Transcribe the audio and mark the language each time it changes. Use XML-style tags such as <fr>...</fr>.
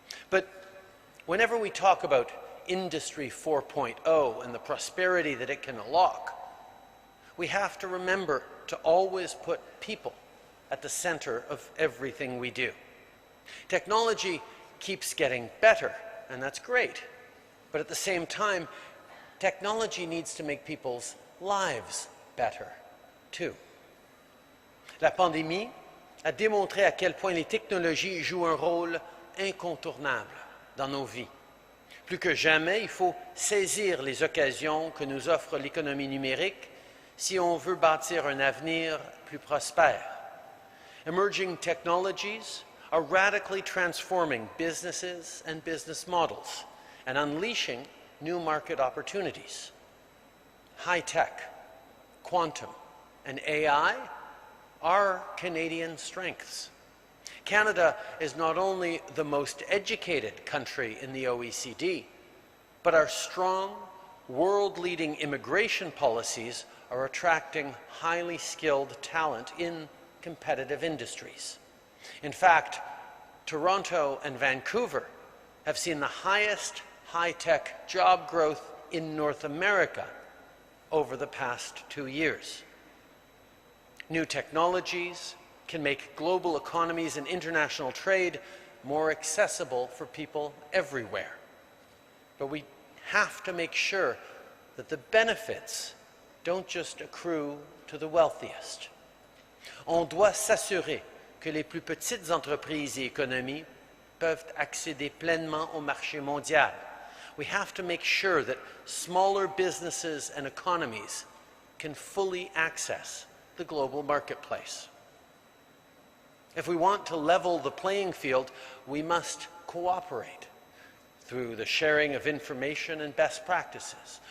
<en>But whenever we talk about Industry 4.0 and the prosperity that it can unlock, we have to remember to always put people at the center of everything we do. Technology keeps getting better, and that's great. But at the same time, technology needs to make people's lives better, too.</en> <fr>La pandémie a démontré à quel point les technologies jouent un rôle incontournable dans nos vies. Plus que jamais, il faut saisir les occasions que nous offre l'économie numérique si on veut bâtir un avenir plus prospère.</fr> <en>Emerging technologies are radically transforming businesses and business models and unleashing new market opportunities. High-tech, quantum, and AI are Canadian strengths. Canada is not only the most educated country in the OECD, but our strong, world-leading immigration policies are attracting highly skilled talent in competitive industries. In fact, Toronto and Vancouver have seen the highest high-tech job growth in North America over the past 2 years. New technologies can make global economies and international trade more accessible for people everywhere. But we have to make sure that the benefits don't just accrue to the wealthiest.</en> <fr>On doit s'assurer que les plus petites entreprises et économies peuvent accéder pleinement au marché mondial.</fr> <en>We have to make sure that smaller businesses and economies can fully access the global marketplace. If we want to level the playing field, we must cooperate through the sharing of information and best practices.</en>